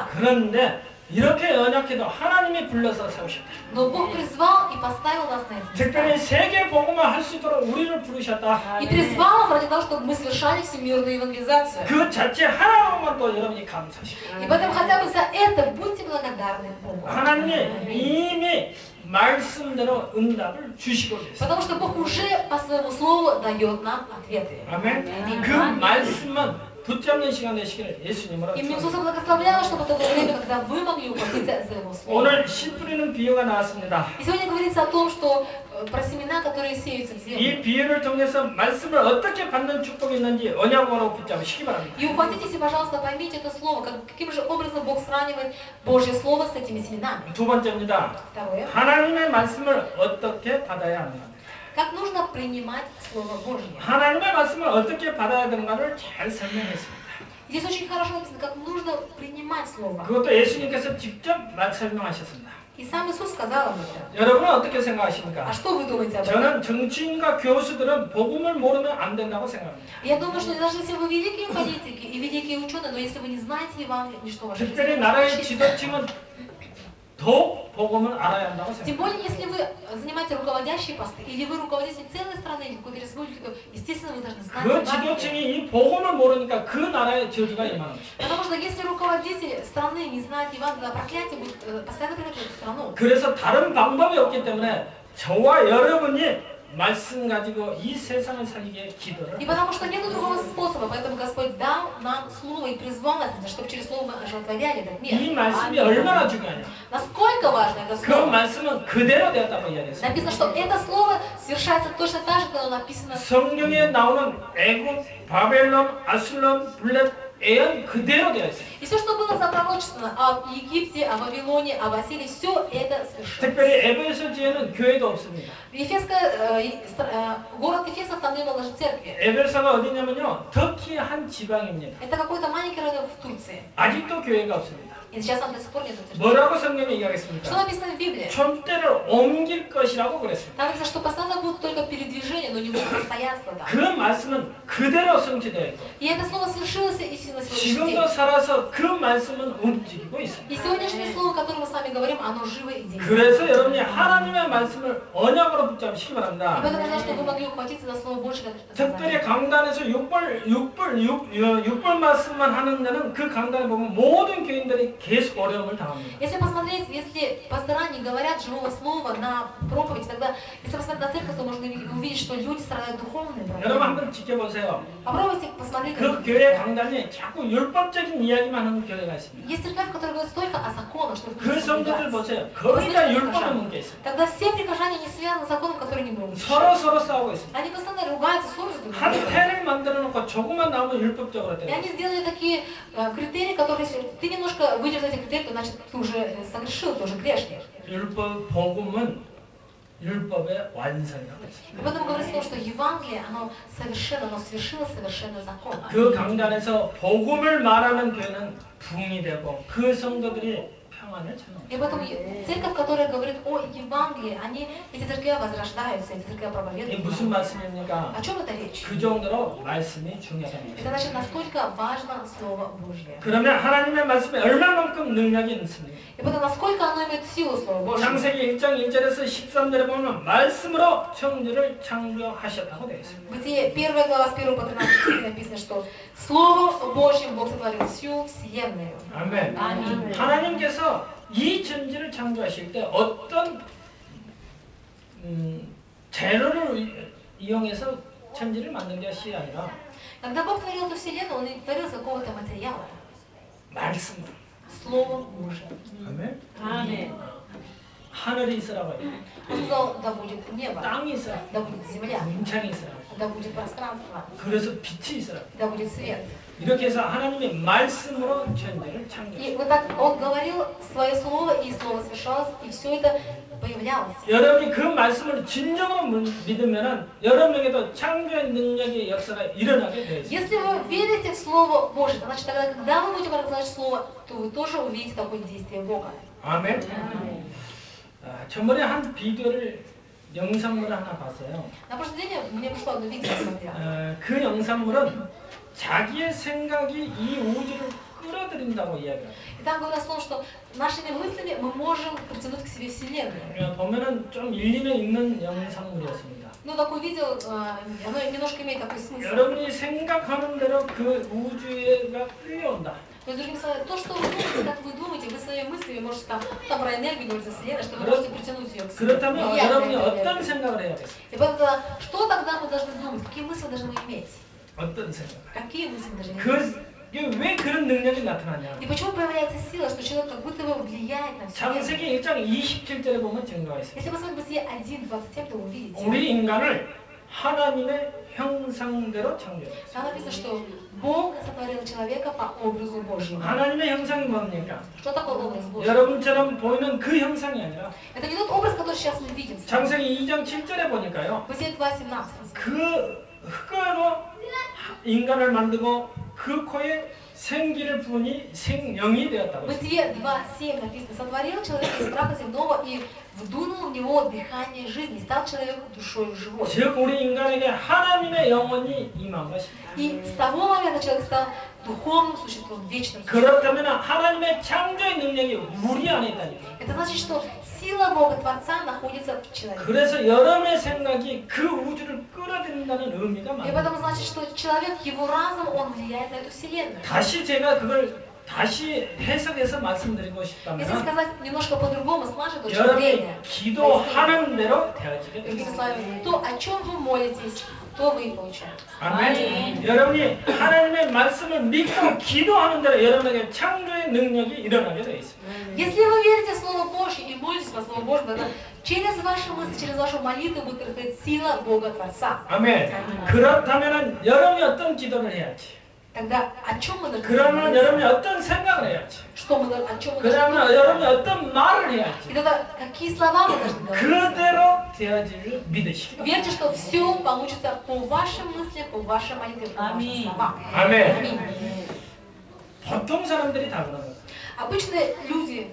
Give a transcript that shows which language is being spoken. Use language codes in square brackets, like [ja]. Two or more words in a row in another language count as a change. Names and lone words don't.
[ko] 그런데 이렇게 연약해도 하나님이 불러서 세우셨다. [ru] Но Бог призвал и поставил нас на эти [ko] 특별히 [ru] места. [ko] 세계 복음을 할 수 있도록 우리를 부르셨다. [ru] И призвал нас ради того, чтобы мы совершали всемирную евангелизацию. [ko] 그 자체 하나만 또 여러분이 감사하시고. [ru] И поэтому хотя бы за это будьте благодарны Богу. [ko] 하나님이 이미 말씀대로 응답을 주시고 계세요. [ru] Потому что Бог уже по своему слову дает нам ответы. [ko] 아멘. 그 말씀만 붙잡는 시간 되시기를 예수님으로 [ru] И мне Иисус [ko] 축원합니다. [ru] благословлял, чтобы это было время, когда вы могли ухватиться за Его слово. [ko] 오늘 씨 뿌리는 비유가 나왔습니다. [ru] И сегодня говорится о том, что про семена, которые сеются в землю. [ko] 이 비유를 통해서 말씀을 어떻게 받는 축복이 있는지 언약으로 붙잡으시기 바랍니다. [ru] И ухватитесь и, пожалуйста, поймите это слово, каким же образом Бог сравнивает Божье слово с этими семенами. [ko] 두 번째입니다. [ru] Второе. [ko] 하나님의 말씀을 어떻게 받아야 하는가. [ru] Как нужно принимать Слово Божье. [ko] 하나님의 말씀을 어떻게 받아야 되는가를 잘 설명했습니다. [ru] Здесь очень хорошо написано, как нужно принимать Слово. [ko] 그것도 예수님께서 직접 설명하셨습니다. [ru] И сам Иисус сказал об этом. [ko] 여러분은 어떻게 생각하십니까? [ru] А что вы думаете об этом? [ko] 저는 정치인과 교수들은 복음을 모르면 안 된다고 생각합니다. [ru] Я думаю, что даже если вы великие политики и великие ученые, но если вы не знаете Евангелие, ничто в вашей жизни [ko] 특별히 [ru] не [ko] 나라의 [ru] случится. [ko] 지도층은 더 복음을 알아야 한다고 [ru] Тем [ko] 생각합니다. [ru] более, если вы занимаете руководящие посты, или вы руководитель целой страны, или какой-то республики, то, естественно, вы должны знать [ko] 그 [ru] Евангелие. [ko] 지도층이 이 복음을 모르니까 그 나라의 저주가 임하는 것입니다. [ru] Потому что если руководитель страны не знает Евангелия, проклятие будет постоянно приходить в эту страну. [ko] 그래서 다른 방법이 없기 때문에 저와 여러분이 말씀 가지고 이 세상을 살리기에 기도를 [ru] И потому что нет другого способа, поэтому Господь дал нам Слово и призвал нас, чтобы через Слово мы оживотворяли этот мир. [ko] 이 말씀이 얼마나 중요하냐. [ru] Насколько важно это [ko] 그 [ru] Слово? [ko] 말씀은 그대로 되었다고 이야기했습니다. [ru] Написано, что это Слово совершается точно так же, как оно написано. [ko] 성경에 나오는 애굽, 바벨론, 아술론, 블렛, 애연 그대로 되어 있어요. [ru] И все, что было запророчествовано о Египте, о Вавилоне, о Василии, все это совершилось. [ko] 특별히 에베소 지에는 교회도 없습니다. [ru] Город Эфесов, там не было даже церкви. [ko] 에베소가 어디냐면요, 터키 한 지방입니다. [ru] Это какой-то маленький район в Турции. [ko] 아직도 교회가 없습니다. [ru] И сейчас там до сих пор нет церкви. [ko] 뭐라고 성경에 [ru] Что [ko] 이야기했습니까? [ru] написано в Библии? [ko] 촌대를 옮길 것이라고 그랬습니다. [ru] Там написано, что постоянно будут только передвижения, но не будет постоянства там. [ko] 그 말씀은 그대로 성취되어 있고 [ru] И это слово свершилось истинно сегодняшний [ko] 지금도 [ru] день. [ko] 살아서 그 말씀은 움직이고 있습니다. [ru] И сегодняшнее слово, о котором мы с вами говорим, оно живо и действует. [ko] 그래서 여러분이 하나님의 말씀을 언약으로 붙잡으시기 [ru] И [ko] 바랍니다. [ru] поэтому нужно, чтобы вы могли ухватиться за слово Божье, как это [ko] 특별히 [ru] сказано. [ko] 강단에서 6벌 말씀만 하는 데는 그 강단에 보면 모든 교인들이 계속 어려움을 당합니다. [ru] Если посмотреть, если пастора не говорят живого слова на проповедь, тогда, если посмотреть на церковь, то можно увидеть, что люди страдают духовными [ko] 여러분 [ru] проблемами. [ko] 한번 지켜보세요. [ru] Попробуйте посмотреть. [ko] 그 교회 강단에 자꾸 율법적인 이야기만 하는 교회가 있습니다. [ru] Есть церковь, которая говорит только о законах, что [ko] 그 성도들 보세요. 거의 다 율법에 묶여 있습니다. [ru] Тогда все прихожане не связаны с законом, который не был. [ko] 서로 싸우고 있습니다. [ru] Они постоянно ругаются, ссорятся друг с [ko] 한 [ru] другом. [ko] 태를 만들어 놓고 조금만 나오면 율법적으로 [ru] И [ko] 돼요. [ru] они сделали такие критерии, которые, если ты немножко выйдешь за эти критерии, то значит ты уже согрешил, ты уже грешник. [ko] 율법 복음은 율법의 완성이라고 했습니다. [ru] И поэтому говорится, что Евангелие, оно совершенно, оно свершило совершенно закон. [ko] 그 강단에서 복음을 말하는 교회는 붕이 되고 그 성도들이 평안을 찾는 [ru] И поэтому церковь, которая говорит о Евангелии, эти церкви возрождаются, эти церкви [ko] 이게 [ru] проповедуют. [ko] 무슨 말씀입니까? [ru] О чем это речь? [ko] 그 정도로 말씀이 중요하다는 [ru] Это [ko] 거죠. [ru] значит, насколько важно Слово Божье. [ko] 그러면 하나님의 말씀에 얼마만큼 능력이 있습니까? [ru] И потом, насколько оно имеет силу, Слово Божье. [ko] 창세기 1장 1절에서 13절에 보면 말씀으로 천지를 창조하셨다고 되어 있습니다. [ru] Бытие 1 глава с 1 по 13 написано, что Слово Божьим Бог сотворил всю вселенную. [ko] 아멘. 아멘. 하나님께서 이 천지를 창조하실 때 어떤 재료를 이용해서 천지를 만든 것이 아니라 [ru] Когда Бог творил эту вселенную, Он не творил из какого-то материала. [ko] 말씀으로. [ru] Словом Божьим. [ko] 아멘. 아멘. 하늘이 있으라고 해요. [ru] Он сказал, да будет небо, [ko] 땅이 있으라. [ru] да будет земля, [ko] 문창이 있으라. [ru] да будет пространство, [ko] 그래서 빛이 있으라. [ru] да будет свет. [ko] 이렇게 해서 하나님의 말씀으로 천지를 창조했어요. [ru] И вот так он говорил свое слово, и слово совершалось, и все это появлялось. [ko] 여러분이 그 말씀을 진정으로 믿으면은 여러분에게도 창조의 능력의 역사가 일어나게 되어 있어요. [ru] Если вы верите в Слово Божье, значит тогда, когда вы будете проглашать Слово, то вы тоже увидите такое действие Бога. [ko] 아멘. 저번에 한 비디오를 영상물을 하나 봤어요. [ru] На прошлый день мне пришло одно видео, я смотрела. [ko] 그 영상물은 자기의 생각이 이 우주를 끌어들인다고 이야기해요. [ru] И там говорилось о том, что нашими мыслями мы можем притянуть к себе Вселенную. [ko] 보면은 좀 일리는 있는 영상물이었습니다. [ru] Ну, такое видео, оно немножко имеет такой смысл. [ko] 여러분이 생각하는 대로 그 우주가 끌려온다. [ru] То есть, другими словами, то, что вы думаете, как вы думаете, вы своими мыслями можете там про энергию говорить, Вселенной, что вы можете притянуть ее к себе. [ko] 그렇다면 여러분이 어떤 생각을 해야겠어요? [ru] И поэтому, что тогда мы должны думать? Какие мысли должны мы иметь? [ko] 어떤 생각? [ru] Какие мысли мы должны иметь? [ko] 왜 그런 능력이 나타나냐? [ru] И почему появляется сила, что человек как будто бы влияет на Вселенную? [ko] 창세기 1장 27절에 보면 증거가 있어요. [ru] Если посмотреть Бытие 1:27, то вы увидите. [ko] 우리 인간을 하나님의 형상대로 창조했어요. [ru] Там написано, что Бог сотворил человека по образу Божьему. [ko] 하나님의 형상이 뭡니까? [ru] Что такое образ Божий? [ko] 여러분처럼 보이는 그 형상이 아니라 [ru] Это не тот образ, который сейчас мы видим. [ko] 창세기 2장 7절에 보니까요. [ru] Бытие 2:17. [ko] 그 흙으로 인간을 만들고 그 코에 생기를 부으니 생명이 되었다고 했어요. [ru] Бытие 2:7 написано: сотворил человека из праха земного и вдунул в него дыхание жизни, стал человек душой живой. [ko] 즉 우리 인간에게 하나님의 영혼이 임한 것입니다. [ru] И с того момента человек стал духовным существом, вечным существом. [ko] 그렇다면 하나님의 창조의 능력이 우리 안에 있다니. [ru] Это значит, что сила Бога Творца находится в человеке. [ko] 그래서 여러분의 생각이 그 우주를 끌어들인다는 의미가 [ru] И [ko] 많아요. [ru] поэтому значит, что человек, его разум, он влияет на эту вселенную. [ko] 다시 제가 그걸 다시 해석해서 말씀드리고 [ru] Если [ko] 싶다면 [ru] сказать немножко по-другому, с нашей точки [ko] 여러분이 [ru] зрения, [ko] 기도하는 대로 되어지게 [ru] другими [ko] 됩니다. [ru] словами, то, о чем вы молитесь, то вы и получаете. [ko] 아멘. 여러분이 하나님의 말씀을 믿고 기도하는 대로 여러분에게 창조의 능력이 일어나게 되어 있습니다. Если вы верите в Слово Божье и молитесь по Слову Божьему, тогда через ваши мысли, через вашу молитву будет приходить сила Бога Творца. 아멘. 그렇다면 여러분이 어떤 기도를 해야지? [ru] Тогда о чем мы должны [ko] 그러면 [ru] молиться? [ko] 여러분이 어떤 생각을 해야지? [ru] Что мы, о чем мы должны [ko] 그러면 여러분이 [ru] думать? [ko] 어떤 말을 해야지? [ru] И тогда какие слова мы должны говорить? [ko] 그대로 되어지를 믿으시기 바랍니다. [ru] Верьте, что все получится по вашим мыслям, по вашей молитве, по вашим Аминь. словам. [ko] 아멘. [ru] Аминь. [ko] 보통 사람들이 다 그런 거예요. [ru] Обычные люди,